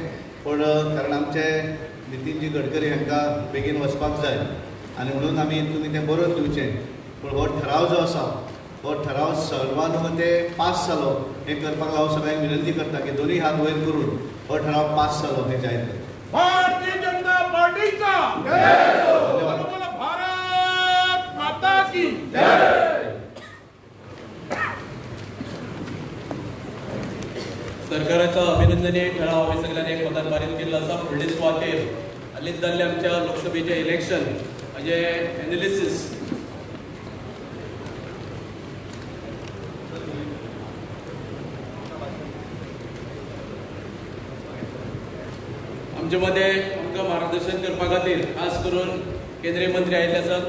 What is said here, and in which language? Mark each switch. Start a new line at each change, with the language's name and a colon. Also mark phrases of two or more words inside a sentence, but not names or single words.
Konkani: पण कारण आमचे नितीनजी गडकरी हांकां बेगीन वचपाक जाय आनी म्हणून आमी तुमी तें बरोवन दिवचें. पूण हो ठराव जो आसा हो ठराव सर्वानुमते पास जालो हे करपाक हांव सगळ्यांक विनंती करता की दोन्ही हात वयर करून हो ठराव पास जालो हे जाहीर करता. भारतीय जनता पार्टीचा धन्यवाद.
Hindi: बोला भारत माता की
Konkani: सरकाराचा अभिनंदनीय ठराव हे सगळ्यांनी एक मतान पारीत केल्लो आसा. फुडले सुवातेर हालींच जाल्ले आमच्या लोकसभेचे इलेक्शन हाजे एनालिसीस आमचे मध्ये आमकां मार्गदर्शन करपा खातीर खास करून केंद्रीय मंत्री आयिल्ले आसात.